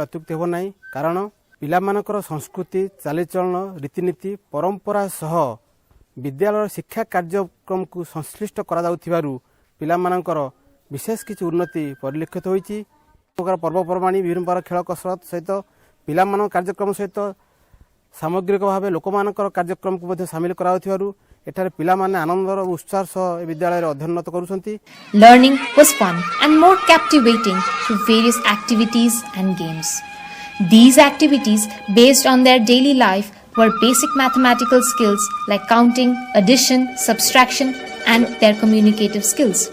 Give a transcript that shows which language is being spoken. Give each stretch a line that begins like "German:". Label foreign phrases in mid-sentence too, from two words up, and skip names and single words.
Odia: ଅତ୍ୟୁକ୍ତି ହୋ ନାହିଁ କାରଣ ପିଲା ମାନଙ୍କର ସଂସ୍କୃତି ଚାଲିଚଳଣ ରୀତିନୀତି ପରମ୍ପରା ସହ ବିଦ୍ୟାଳୟ ଶିକ୍ଷା କାର୍ଯ୍ୟକ୍ରମ କୁ ସଂଶ୍ଳିଷ୍ଟ କରା ଯାଉଥିବାରୁ ପିଲା ମାନଙ୍କର ବିଶେଷ କିଛି ଉନ୍ନତି ପରିଲକ୍ଷିତ ହୋଇଛି ପର୍ବପର୍ବାଣୀ ବିଭିନ୍ନ ପ୍ରକାର ଖେଳ କସରତ ସହିତ ପିଲା ମାନ କାର୍ଯ୍ୟକ୍ରମ ସହିତ ସାମଗ୍ରିକ ଭାବ ଲୋକ ମାନଙ୍କର କାର୍ଯ୍ୟକ୍ରମ କୁ ମଧ୍ୟ ସାମିଲ କରାଉଥିବାରୁ ଏଠାରେ ପିଲା ମାନେ ଆନନ୍ଦ ଓ ଉତ୍ସାହ ସହ ବିଦ୍ୟାଳୟ ରେ ଅଧ୍ୟୟନରତ କରୁଛନ୍ତି.
English: Learning was fun and more captivating through various activities and games. These activities based on their daily life were basic mathematical skills like counting, addition, subtraction and their communicative skills.